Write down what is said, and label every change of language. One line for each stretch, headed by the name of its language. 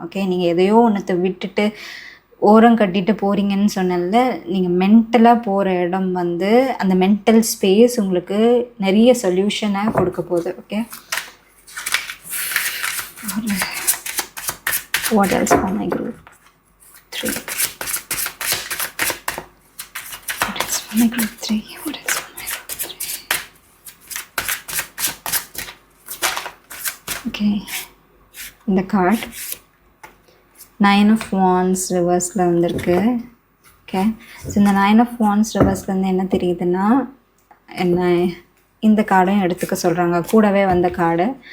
Tamil: Okay, நீங்கள் எதையோ ஒன்றத்தை விட்டுட்டு ஓரம் கட்டிட்டு போகிறீங்கன்னு சொன்னல, நீங்கள் மென்டலாக போகிற இடம் வந்து அந்த மென்டல் ஸ்பேஸ் உங்களுக்கு நிறைய சொல்யூஷனை கொடுக்க போகுது.
English: Okay, what else for my group 3? What else for my group 3? What else for my group 3?
Tamil: Okay, இந்த கார்ட் நைன் ஆஃப் வான்ஸ் ரிவர்ஸில் வந்திருக்கு. ஓகே, ஸோ இந்த நைன் ஆஃப் வான்ஸ் ரிவர்ஸ்லேருந்து என்ன தெரியுதுன்னா, என்ன இந்த கார்டையும் எடுத்துக்க சொல்கிறாங்க, கூடவே வந்த கார்டு.